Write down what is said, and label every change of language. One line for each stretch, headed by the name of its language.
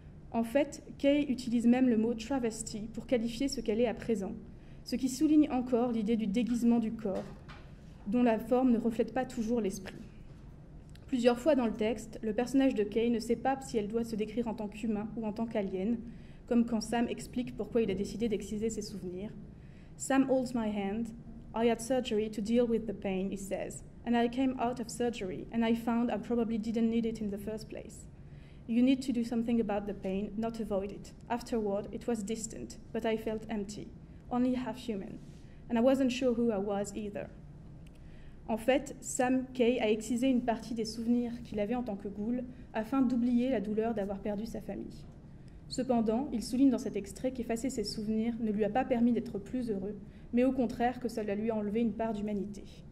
French: En fait, Kay utilise même le mot « travesty » pour qualifier ce qu'elle est à présent, ce qui souligne encore l'idée du déguisement du corps, dont la forme ne reflète pas toujours l'esprit. Plusieurs fois dans le texte, le personnage de Kay ne sait pas si elle doit se décrire en tant qu'humain ou en tant qu'alien, comme quand Sam explique pourquoi il a décidé d'exciser ses souvenirs.
English: Sam holds my hand. I had surgery to deal with the pain, he says, and I came out of surgery and I found I probably didn't need it in the first place. You need to do something about the pain, not avoid it. Afterward, it was distant, but I felt empty, only half human, and I wasn't sure who I was either.
French: En fait, Sam Kay a excisé une partie des souvenirs qu'il avait en tant que ghoul afin d'oublier la douleur d'avoir perdu sa famille. Cependant, il souligne dans cet extrait qu'effacer ses souvenirs ne lui a pas permis d'être plus heureux, mais au contraire que cela lui a enlevé une part d'humanité.